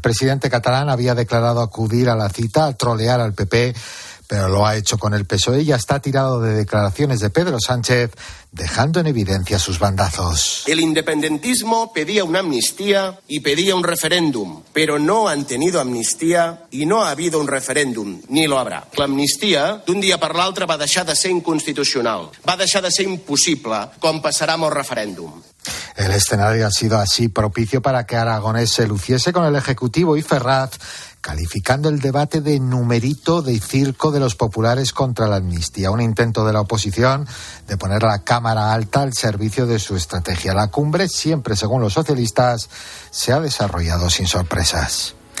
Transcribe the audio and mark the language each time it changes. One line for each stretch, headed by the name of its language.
Spanish: El presidente catalán había declarado acudir a la cita, a trolear al PP, pero lo ha hecho con el PSOE y ya está tirado de declaraciones de Pedro Sánchez, dejando en evidencia sus bandazos. El independentismo pedía una amnistía y pedía un referéndum, pero no han tenido amnistía y no ha habido un referéndum, ni lo habrá.
Catalan: L'amnistia, d'un dia per l'altre, va deixar de ser inconstitucional, va deixar de ser impossible, com passarà amb el referèndum.
Spanish: El escenario ha sido así propicio para que Aragonès se luciese con el Ejecutivo y Ferraz, calificando el debate de numerito de circo de los populares contra la amnistía, un intento de la oposición de poner la Cámara Alta al servicio de su estrategia. La cumbre, siempre según los socialistas, se ha desarrollado sin sorpresas.